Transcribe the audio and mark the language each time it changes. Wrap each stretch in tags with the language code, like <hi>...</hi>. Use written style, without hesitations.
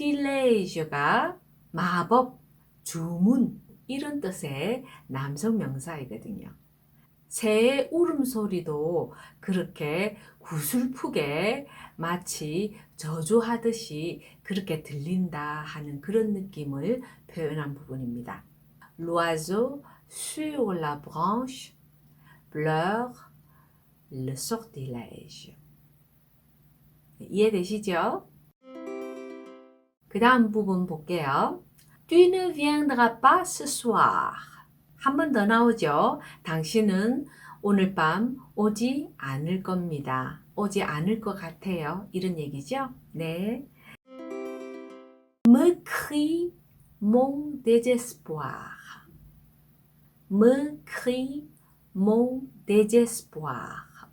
<ko>sortilège가 마법, 주문 이런 뜻의 남성 명사이거든요. 새의 울음소리도 그렇게 구슬프게 마치 저주하듯이 그렇게 들린다 하는 그런 느낌을 표현한 부분입니다.</ko> <fr>L'oiseau sur la branche pleure le sortilège.</fr> <ko>이해되시죠? 그 다음 부분 볼게요.</ko> <fr>Tu ne viendras pas ce soir.</fr> <ko>한 번 더 나오죠. 당신은 오늘 밤 오지 않을 겁니다. 오지 않을 것 같아요. 이런 얘기죠. 네.</ko> <fr>Me crie mon désespoir. Me crie mon désespoir.</fr>